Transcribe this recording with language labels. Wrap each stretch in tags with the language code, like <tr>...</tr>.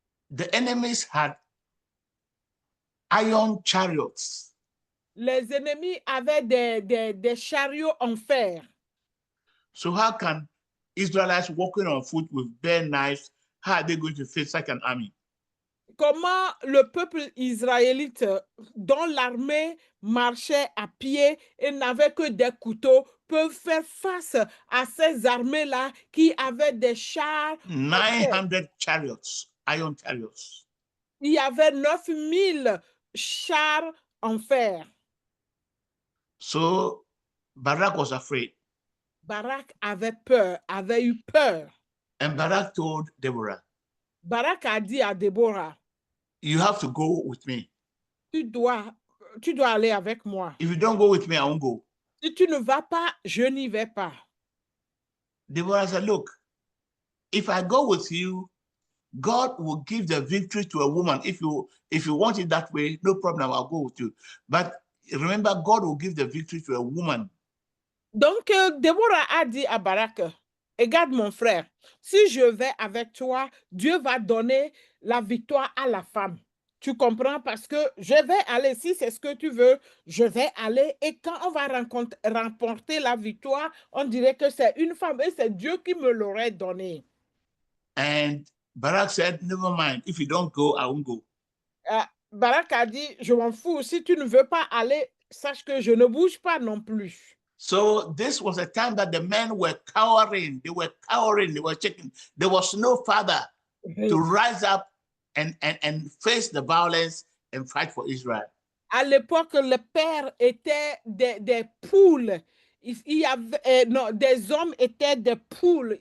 <en>The enemies had iron chariots.</en> <fr>Les ennemis avaient des chariots en fer.</fr> <en>So how can Israelites walking on foot with bare knives, how are they going to face such an army?</en> <fr>Comment le peuple israélite dont l'armée marchait à pied et n'avait que des couteaux peuvent faire face à ces armées-là qui avaient des chars?</fr> <en>900 chariots, iron chariots.</en> <fr>Il y avait 9000 chars en fer.</fr> <en>So Barak was afraid.</en> <fr>Barak avait peur, avait eu peur.</fr> <en>And Barak told Deborah,</en> <fr>Barak a dit à Déborah,</fr> <en>you have to go with me.</en> <fr>tu dois aller avec moi.</fr> <en>If you don't go with me, I won't go.</en> <fr>Si tu ne vas pas, je n'y vais pas.</fr> <en>Deborah said, look, if I go with you, God will give the victory to a woman. If you want it that way, no problem, I'll go with you. But remember, God will give the victory to a woman.</en> <fr>Donc, Déborah a dit à Barak, regarde mon frère, si je vais avec toi, Dieu va donner la victoire à la femme. Tu comprends? Parce que je vais aller, si c'est ce que tu veux, je vais aller. Et quand on va remporter la victoire, on dirait que c'est une femme et c'est Dieu qui me l'aurait donné.</fr> <en>And Barak said, never mind, if you don't go, I won't go.</en> <fr>Barak a dit, je m'en fous, si tu ne veux pas aller, sache que je ne bouge pas non plus.</fr> <en>So this was a time that the men were cowering. They were cowering. They were checking. There was no father to rise up and face the violence and fight for Israel.</en> <fr>À l'époque, les pères étaient des poules. Il y avait, non, des hommes étaient des poules.</fr>